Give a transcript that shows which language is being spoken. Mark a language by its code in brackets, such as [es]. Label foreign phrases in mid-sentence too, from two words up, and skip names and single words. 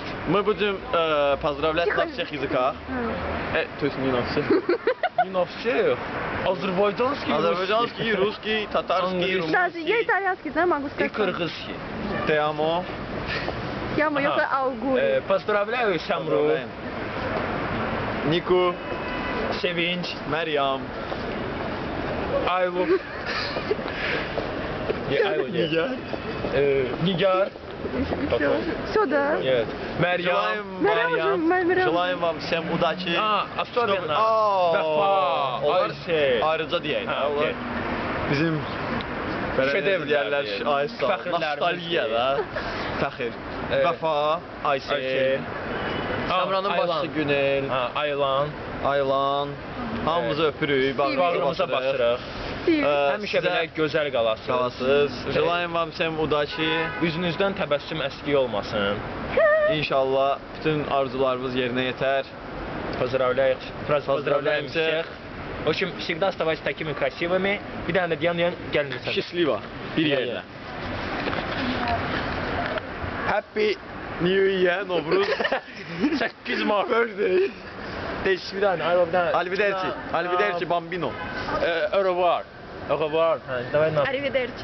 [ru] Мы будем поздравлять на всех языках. То есть не на всех. Не на всех. Азербайджанский, Азербайджанский, русский, татарский, Даже я румынский. итальянский, да, могу и сказать. кыргызский. [es] Te amo. [ru] Я мою Ага. аугури. Поздравляю Шамру, Поздравляем. [tr] Niku, Sevinç, Meryem, Aylu. Aylu değil. Nigar. Nigar. [ru] Все, да. [tr] Evet. Meryem. [ru] Желаем вам всем удачи. Особенно. [tr] Aa, Vefa. onlar Ayşe. ayrıca diyeyim. Ha, okey. Bizim Şedevr yerler yani. ay sağ ol. [az] Fəxrlərimiz Nostalgiya deyil. da. Fəxir. [tr] Evet. [az] Vəfa, Ayşe. Aysel, Şamranın Aylan. başçısı Günel, Ha, Aylan. Aylan. Hamımızı öpürük. Bağrımıza basırıq. Həmişə belə gözəl qalasınız. Qalasınız. [ru] Желаем вам всем удачи. [az] Üzünüzdən təbəssüm əskik olmasın. İnşallah bütün arzularımız yerinə yetər. [ru] Поздравляем всех. В общем, всегда оставайтесь такими красивыми. [az] Bir dənə də deyən gəlin. [ru] Счастливо. [az] Bir yerdə. [en] Happy New Year, Novruz. 8 Mart. Birthday. [ru] До свидания. [it] Alviderci. Alviderci Bambino. [fr] Au revoir. Au revoir. [ru] Давай на.